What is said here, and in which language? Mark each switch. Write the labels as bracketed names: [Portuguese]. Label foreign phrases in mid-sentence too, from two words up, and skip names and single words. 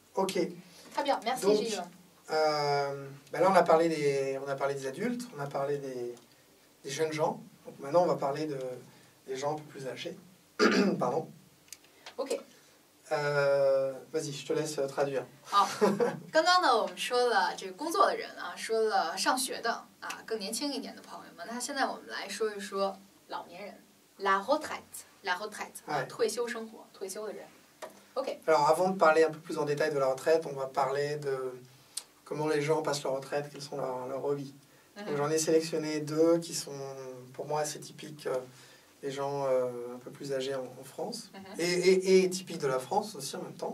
[French] Ok. Très bien, merci Donc, Gilles. Là, on a parlé des adultes, on a parlé des jeunes gens. Donc maintenant, on va parler des gens un peu plus âgés. Pardon. OK。 Vas-y, je te laisse traduire。 [Chinese] 好，刚刚呢，我们说了这个工作的人啊，说了上学的啊，更年轻一点的朋友们。那现在我们来说一说老年人 ， [French] la retraite，la retraite， [Chinese] 退休生活，退休的人。OK。 [French] Alors, avant de parler un peu plus en détail de la retraite, on va parler de comment les gens passent leur retraite, quels sont leurs hobbies. Donc, j'en ai sélectionné deux qui sont pour moi assez typiques des gens un peu plus âgés en France et typiques de la France aussi en même temps.